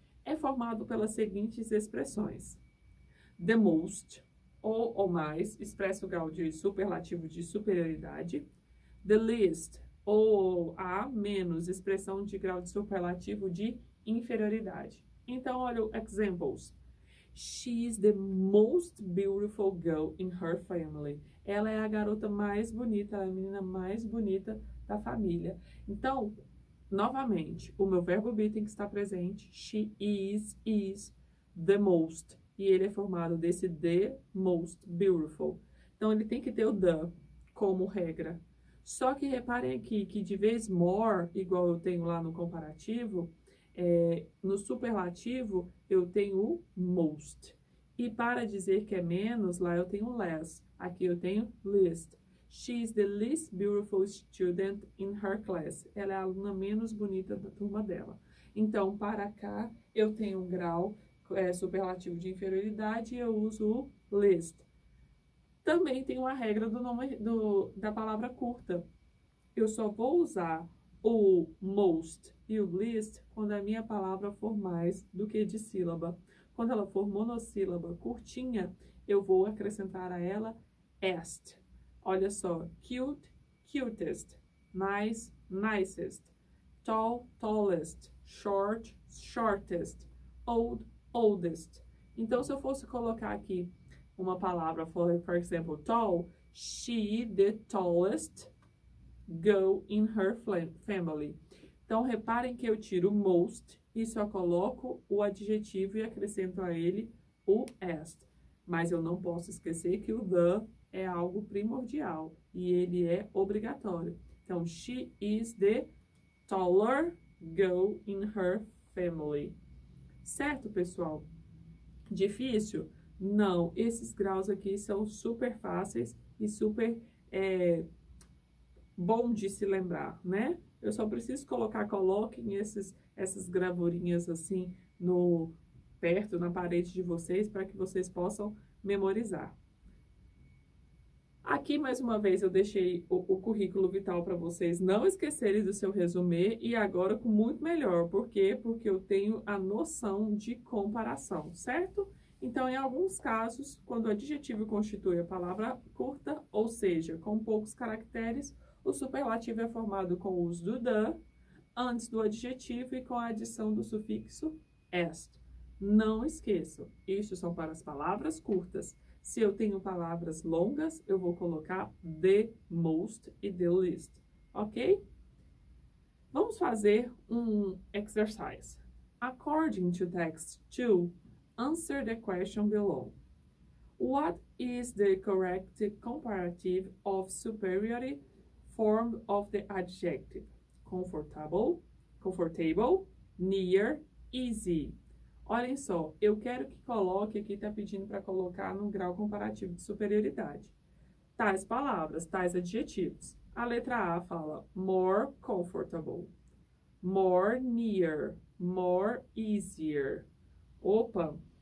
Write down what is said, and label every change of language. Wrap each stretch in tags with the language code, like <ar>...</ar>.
<pt>É formado pelas seguintes expressões. The most, ou mais, expressa o grau de superlativo de superioridade. The least, ou a menos, expressão de grau de superlativo de inferioridade. Então, olha o examples.</pt> <en>She is the most beautiful girl in her family.</en> <pt>Ela é a garota mais bonita, a menina mais bonita da família. Então, novamente, o meu verbo be tem que estar presente.</pt> <en>She is the most.</en> <pt>E ele é formado desse</pt> <en>the most beautiful.</en> <pt>Então, ele tem que ter o the como regra. Só que reparem aqui que de vez more, igual eu tenho lá no comparativo, no superlativo eu tenho o most. E para dizer que é menos, lá eu tenho less. Aqui eu tenho least.</pt> <en>She is the least beautiful student in her class.</en> <pt>Ela é a aluna menos bonita da turma dela. Então, para cá, eu tenho um grau superlativo de inferioridade e eu uso o least. Também tem uma regra da palavra curta. Eu só vou usar o most e o least quando a minha palavra for mais do que de sílaba. Quando ela for monossílaba curtinha, eu vou acrescentar a ela est. Olha só,</pt> <en>cute, cutest, nice, nicest, tall, tallest, short, shortest, old, oldest.</en> <pt>Então, se eu fosse colocar aqui uma palavra,</pt> <en>for example, tall, she the tallest girl in her family.</en> <pt>Então, reparem que eu tiro most e só coloco o adjetivo e acrescento a ele o est. Mas eu não posso esquecer que o the é algo primordial e ele é obrigatório.</pt> <en>Então, she is the taller girl in her family.</en> <pt>Certo, pessoal? Difícil? Não. Esses graus aqui são super fáceis e super bom de se lembrar, né? Eu só preciso coloquem essas gravurinhas assim perto na parede de vocês para que vocês possam memorizar. Aqui, mais uma vez, eu deixei o currículo vital para vocês não esquecerem do seu resumê e agora com muito melhor. Por quê? Porque eu tenho a noção de comparação, certo? Então, em alguns casos, quando o adjetivo constitui a palavra curta, ou seja, com poucos caracteres, o superlativo é formado com o uso do the antes do adjetivo e com a adição do sufixo est. Não esqueçam, isso são para as palavras curtas. Se eu tenho palavras longas, eu vou colocar the most e the least, ok? Vamos fazer um exercise.</pt> <en>According to text 2, answer the question below. What is the correct comparative of superiority form of the adjective? Comfortable, near, easy.</en> <pt>Olhem só, eu quero que coloque, aqui está pedindo para colocar no grau comparativo de superioridade. Tais palavras, tais adjetivos. A letra A fala</pt> <en>more comfortable, more near, more easier.</en> <pt>Opa!</pt>